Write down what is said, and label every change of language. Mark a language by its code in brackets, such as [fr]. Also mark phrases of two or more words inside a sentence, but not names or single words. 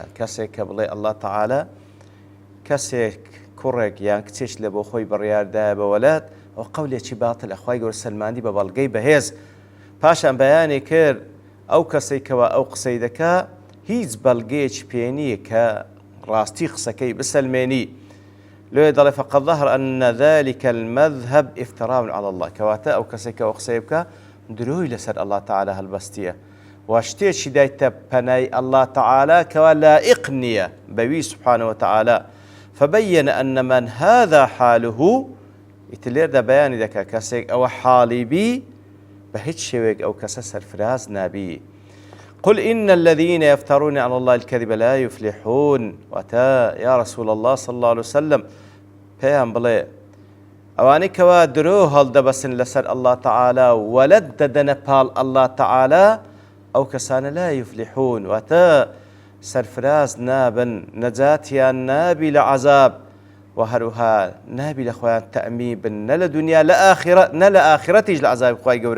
[ckb] کەسێک کە بڵێ ئەڵڵا تەعالا کەسێک کوڕێک یان کچێک لە بۆ خۆی بڕیاردایە بە وەلات، ئەو قەولێکی باتیلە. خوای گەورە سەلماندی بە بەڵگەی بەهێز پاشان بەیانی کرد ئەو کەسێکەوە ئەو قسەی دەکا هیچ بەڵگەیەکی پێ نییە کە ڕاستی قسەکەی بسەلمێنی. لێ دەڵێ [ar] فقد ظهر أن ذلك المذهب افتراء على الله، [ckb] کەواتە ئەو کەسێک ئەو قسەی بکە دروی لەسەر ئەڵڵا تەعالا هەڵبەستیە و شتێکی دایتە پەنای ئەڵڵا تەعالا کەوا لائق نییە بەوی [ar] سبحانه وتعالى. فبين أن من هذا حاله، [ckb] ئیتر بەیانی دەکا کەسێک ئەوە حاڵی بی بە هیچ شێوێک ئەو کەسە سەرفراز نابی. [ar] قل إن الذين يفترون على الله الكذب لا يفلحون. [ckb] واتا [ar] يا رسول الله صلى الله عليه وسلم [ckb] پێیان بڵێ ئەوانەی کەوا درۆ هەڵدەبەسن لەسەر ئەڵڵا تەعالا وەلەد دەدەنە پاڵ ئەڵڵا تەعالا، ئەو کەسانە [ar] لا يفلحون، [ckb] واتە سەرفراز نابن، نەجاتیان نابی لە عەزاب و هەروها نابی لە خۆیان تەئمی بن نە لە دونیا نە لە ئاخرەتیش لە عەزابی خوای گەورە.